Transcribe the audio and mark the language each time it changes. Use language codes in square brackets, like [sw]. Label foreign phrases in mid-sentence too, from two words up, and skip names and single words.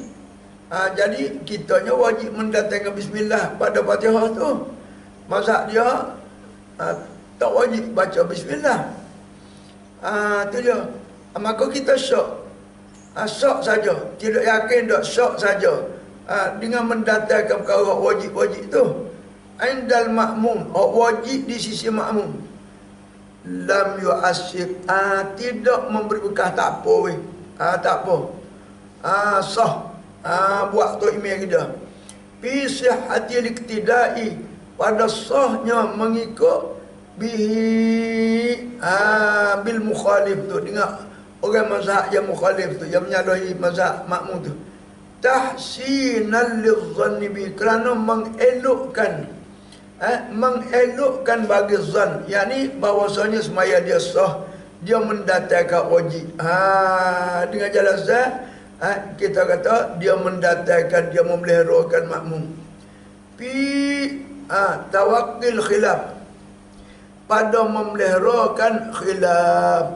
[ms] Jadi kitanya wajib mendatangkan bismillah pada Fatihah tu. Mazhab dia tak wajib baca bismillah. Tu dia. Maka kita syak. Syak saja. Tidak yakin dak, syak saja. Dengan mendatangkan perkara wajib-wajib tu. [ar] عند المأموم, [ms] wajib di sisi makmum. [ar] لم يؤثر, [ms] tidak memberi bekah, tak apa weh. Tak apa. Sah. Buat tu imam kita. [ar] في صحة الاقتداء, [ms] pada sahnya mengikut [ar] به بالمخالف [ms] tu, dengan orang mazhab yang mukhalif tu, yang menyalahi mazhab makmum tu. [ar] تحسينا للظن به, [ms] kerana mengelokkan bagi zan, yakni bahwasanya semaya dia sah, dia mendatangkan wajib. Dengan jalan zat, kita kata dia mendatangkan, dia memeliharakan makmum. [ar] في توقي الخلاف, [ms] pada memeliharakan khilaf.